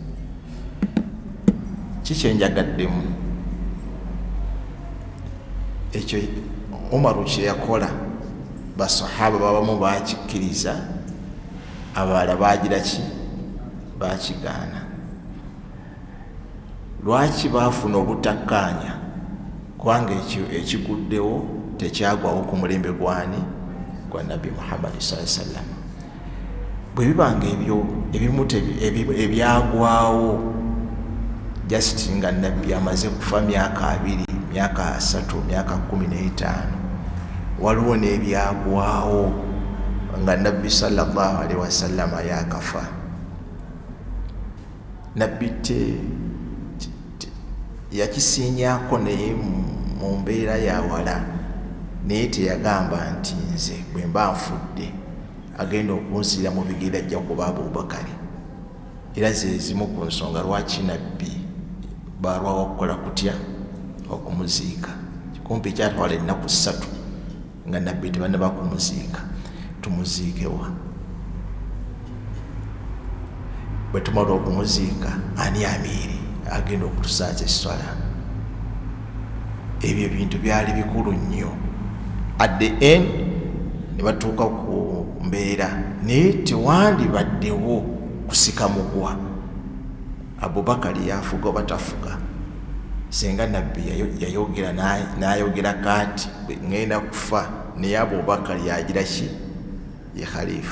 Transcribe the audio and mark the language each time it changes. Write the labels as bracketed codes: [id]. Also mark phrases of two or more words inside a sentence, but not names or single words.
[lg] Kikyenjagaddemu ekyo Umaru kye yakola, basahaba babamu bakikkiriza, abalala bagira ki, bakigaana. Lwaki baafuna obutakkaanya? Kubanga ekiguddewo tekyagwawo ku mulembe gwani, gwa Nabbi Muhammad [ar] صلى الله عليه وسلم. [lg] Bwe bibanga ebimu ebyagwawo just nga Nabbi amaze kufa myaka 2, myaka 3, myaka 15, waliwo n'ebyagwawo nga Nabbi [ar] صلى الله عليه وسلم [lg] yakafa. Nabbi yakisiinyaako naye mu mbeera ya wala, naye teyagamba nti nze bwe mba nfudde agenda okunsiira mu bigere ajja kuba Abubakari. Era ze zimu ku nsonga lwaki Nabbi balwawo okukola kutya, okumuziika. Kumpi kyatwala ennaku 3 nga Nabbi tebannaba kumuziika. Tumuziikewa. Bwe tumala okumuziika, ani amiiri agenda okutusaaza esswala? Ebyo ebintu byali bikulu nnyo. [en] At the end [lg] ne batuuka ku mbeera naye tewandibaddewo kusika mugwa. Abubakari yafuga oba tafuga? Senga Nabbi yayogera n'ayogera kati ngenda kufa, naye Abubakari yagira ki, ye khalifa.